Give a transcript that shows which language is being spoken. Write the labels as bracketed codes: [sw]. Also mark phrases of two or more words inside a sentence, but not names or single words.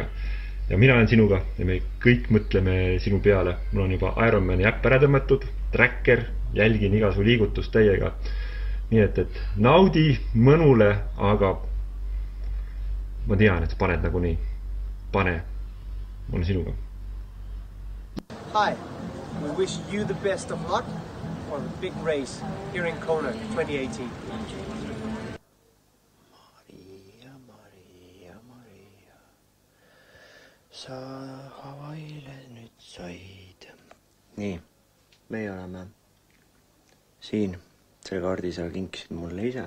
[et] Ja mina olen sinuga ja me kõik mõtleme sinu peale. Mul on juba Ironmani äpp ära tõmmatud, tracker, jälgin iga su liigutust täiega. Nii et naudi mõnule, aga ma tean, et sa paned nagu nii. Pane, ma olen sinuga. [en] Hi, we wish you the best of luck for the big race here in Kona 2018. [et] Sa Hawaiile nüüd said. Nii, meie oleme siin. Selle kaardi sa kinkisid mulle ise.